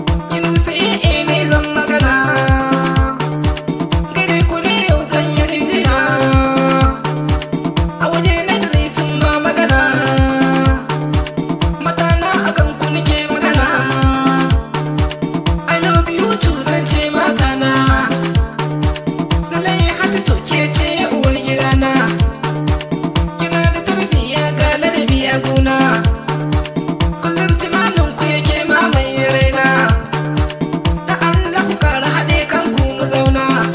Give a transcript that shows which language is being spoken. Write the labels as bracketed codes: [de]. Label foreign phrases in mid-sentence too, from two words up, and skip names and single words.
[ha] Ni Musa A A ne zan magana. Gare ku ne yau zan yi jinjina. A waje na dare sun ba magana. Mata na a kan ku nake magana. [en] I love you too [ha] zan ce mata na. Zalai hata to ke ce uwar gidana. Kina da tarbiyya ga ladabi a gona. Kullum tunanin ku yake mamaye raina. Da Allah ku ƙara haɗe kanku mu zauna.